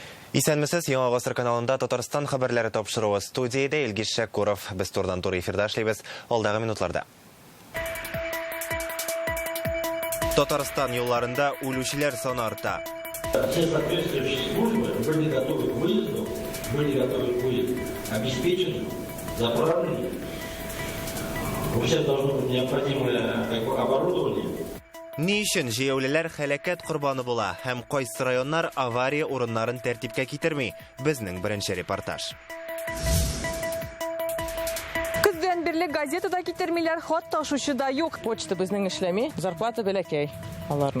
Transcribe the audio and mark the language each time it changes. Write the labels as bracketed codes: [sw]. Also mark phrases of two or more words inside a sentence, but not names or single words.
[tt] Исәнмесез, Яңа Гасыр каналында Татарстан хәбәрләре тапшыруы студияда Илгиз Шәккуров. Без турдан-тур эфирда эшлибез. Алдагы минутларда. Татарстан юлларында үлүчеләр саны арта. [ru] Все соответствующие службы были готовы к выезду, обеспечены, заправлены. У всех должно быть необходимое оборудование. [tt] Ни өчен җәяүлеләр хәлакәт корбаны була һәм кайсы районнар авария урыннарын тәртипкә китерми? Безнең беренче репортаж. Көздән бирле газетада китермиләр, хат ташучы да юк. Почта безнең эшләми, зарплата бәләкәй аларның.